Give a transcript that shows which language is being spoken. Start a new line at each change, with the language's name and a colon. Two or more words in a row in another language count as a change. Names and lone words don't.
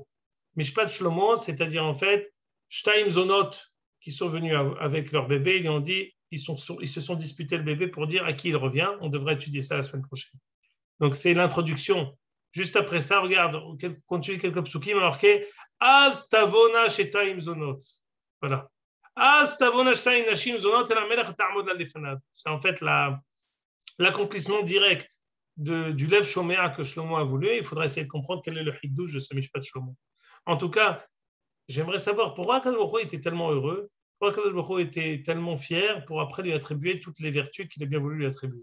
Hebrew: משפט שלמה,
French: c'est-à-dire en fait,
Hebrew: שתיים זונות
French: qui sont venus avec leur bébé, ils ont dit, ils se sont disputés le bébé pour dire à qui il revient. On devrait étudier ça la semaine prochaine. Donc c'est l'introduction. Juste après ça, regarde, continue quelques psukim, marqué
Hebrew: אז תבואנה שתיים זונות.
French: Voilà.
Hebrew: אז תבואנה שתיים נשים זונות את לה מלך תעמוד לה לפנד.
French: C'est en fait l'accomplissement direct du
Hebrew: לב שומע
French: que Shlomo a voulu. Il faudra essayer de comprendre quel est le hiddush de ce
Hebrew: משפט שלמה.
French: En tout cas, j'aimerais savoir pourquoi
Hebrew: הקדוש ברוך הוא
French: était tellement heureux, pourquoi
Hebrew: הקדוש ברוך הוא
French: était tellement fier pour après lui attribuer toutes les vertus qu'il a bien voulu lui attribuer.